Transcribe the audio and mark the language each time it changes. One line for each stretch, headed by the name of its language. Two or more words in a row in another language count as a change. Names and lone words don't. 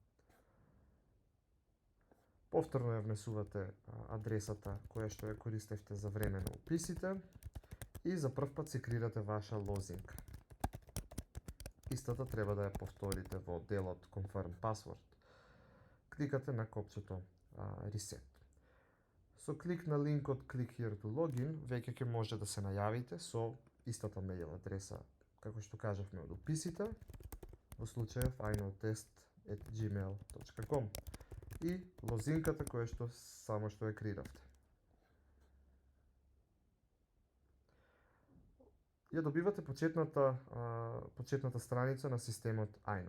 Macedonian: Повторно ја внесувате адресата која што ја користевте за време на уписите и за прв пат си креирате ваша лозинка. Истата треба да ја повторите во делот
English: Confirm Password.
Macedonian: Кликате на копчето Reset. Со клик на линкот
English: Click here to login
Macedonian: веќе ќе може да се најавите со истата мејл адреса како што кажавме од уписите, во случајов iknowtest@gmail.com и лозинката која што само што ја креиравте. Ја добивате почетната страница на системот iKnow.